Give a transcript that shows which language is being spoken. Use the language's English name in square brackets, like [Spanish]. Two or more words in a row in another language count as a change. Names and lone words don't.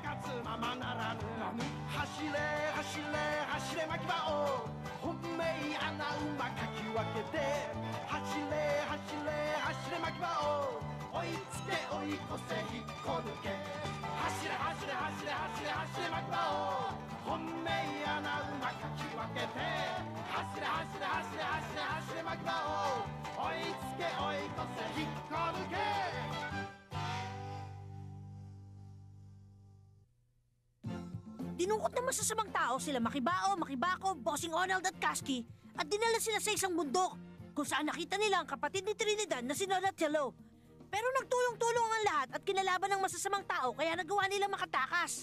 [Japanese] 活ままならぬ走れ走れ走れ巻き場を本命穴馬かき分けて走れ走れ走れ巻き場を追いつけ追い越せ引っこ抜け走れ走れ走れ走れ走れ巻き場を本命穴馬かき分けて走れ走れ走れ走れ走れ巻き場を追いつけ追い越せ引っこ抜け [Filipino] Dinukot ng masasamang tao sila Makibao, Makibako, Bossing Onald at Kasky at dinala sila sa isang bundok kung saan nakita nila ang kapatid ni Trinidad na si Donatello. Pero nagtulong-tulong ang lahat at kinalaban ng masasamang tao kaya nagawa nilang makatakas.